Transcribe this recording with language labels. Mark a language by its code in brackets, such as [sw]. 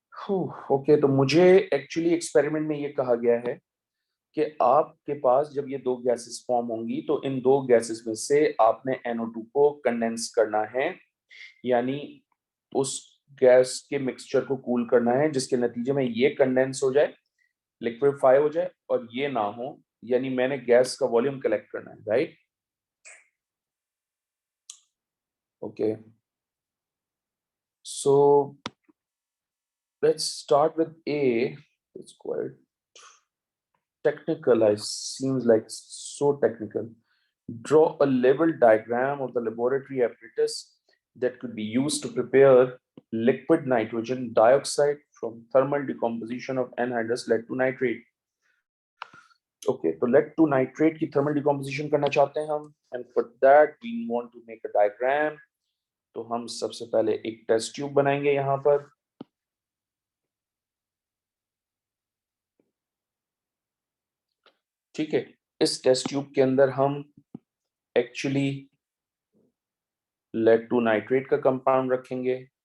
[hi] Okay, तो मुझे actually experiment में ये कहा गया है कि आपके पास जब ये दो गैसेस फॉर्म होंगी तो इन दो गैसेस में से आपने NO2 को कंडेंस करना है, यानी उस गैस के मिक्सचर को कूल करना है जिसके नतीजे में ये कंडेंस हो जाए, लिक्विफाई हो जाए, और ये ना हो, यानी मैंने गैस का वॉल्यूम कलेक्ट करना है, right. [en] Okay, so let's start with A. It's quite technical. I seems like so technical. Draw a level diagram of the laboratory apparatus that could be used to prepare liquid nitrogen dioxide from thermal decomposition of anhydrous lead to nitrate. Okay, तो lead to nitrate की thermal decomposition [hi] करना चाहते हैं हम, [en] and for that we want to make a diagram. [hi] तो हम सबसे पहले एक टेस्ट ट्यूब बनाएंगे यहाँ पर। ठीक है, इस टेस्ट ट्यूब के अंदर हम एक्चुअली लेड टू नाइट्रेट का कंपाउंड रखेंगे।